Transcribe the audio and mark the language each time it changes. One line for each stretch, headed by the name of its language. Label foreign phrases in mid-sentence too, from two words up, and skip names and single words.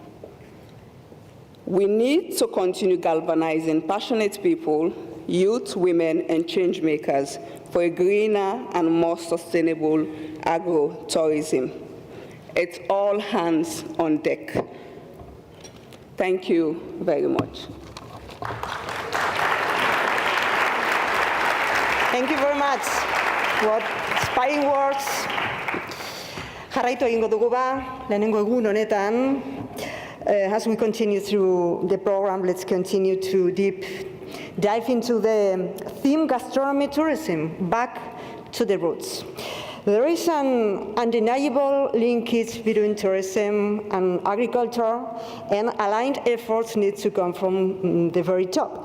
English: We need to continue galvanizing passionate people, youth, women, and change makers for a greener and more sustainable agro-tourism. It's all hands on deck. Thank you very much. Thank you very much. What inspiring words.
Basque: Jarraitu egingo dugu ba, lehenengo egun honetan.
English: As we continue through the program, let's continue to dive into the theme gastronomy tourism, back to the roots. There is an undeniable linkage between tourism and agriculture, and aligned efforts need to come from the very top.